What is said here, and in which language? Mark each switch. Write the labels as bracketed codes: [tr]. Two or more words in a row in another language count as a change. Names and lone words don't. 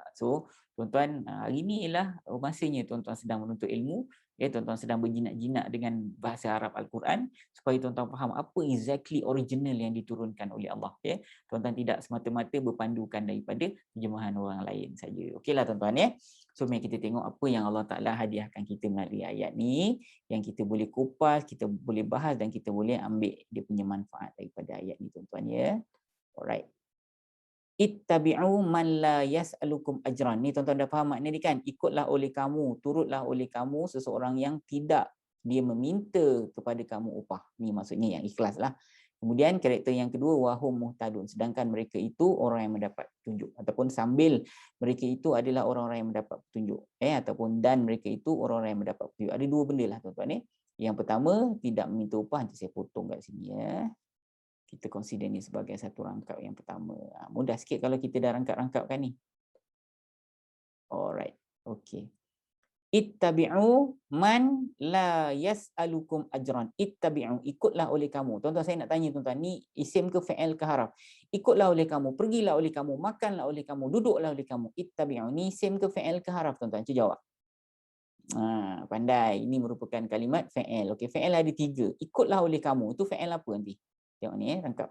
[ms] So tuan-tuan, hari ni ialah masanya tuan-tuan sedang menuntut ilmu, tuan-tuan sedang berjinak-jinak dengan bahasa Arab Al-Quran supaya tuan-tuan faham apa [en] exactly original [ms] yang diturunkan oleh Allah Tuan-tuan tidak semata-mata berpandukan daripada terjemahan orang lain saja. Okeylah tuan-tuan So mari kita tengok apa yang Allah Taala hadiahkan kita melalui ayat ni, yang kita boleh kupas, kita boleh bahas dan kita boleh ambil dia punya manfaat daripada ayat ni tuan-tuan Alright. [ar] اتبعوا من لا يسألكم أجرا. [ms] Ni tuan-tuan dah faham makna ni kan? Ikutlah oleh kamu, turutlah oleh kamu seseorang yang tidak dia meminta kepada kamu upah. Ni maksudnya yang ikhlas lah. Kemudian karakter yang kedua, [ar] وهم مهتدون, [ms] sedangkan mereka itu orang yang mendapat petunjuk, ataupun sambil mereka itu adalah orang-orang yang mendapat petunjuk, ataupun dan mereka itu orang-orang yang mendapat petunjuk. Ada dua benda lah tuan-tuan ni. Yang pertama, tidak meminta upah. Nanti saya potong kat sini ya. Kita consider ni sebagai satu rangkap yang pertama. Mudah sikit kalau kita dah rangkap-rangkapkan ni. Alright. Okay. [ar] اتبعوا من لا يسألكم أجرا. [ms] Ittabi'u, ikutlah oleh kamu. Tuan-tuan, saya nak tanya tuan-tuan, ni isim ke fi'il ke haraf? Ikutlah oleh kamu, pergilah oleh kamu, makanlah oleh kamu, duduklah oleh kamu. Ittabi'u, ni isim ke fi'il ke haraf tuan-tuan? Cuba jawab. Pandai. Ini merupakan kalimat fi'il. Okey, fi'il ada 3. Ikutlah oleh kamu. Itu fi'il apa nanti? Tengok ni rangkap.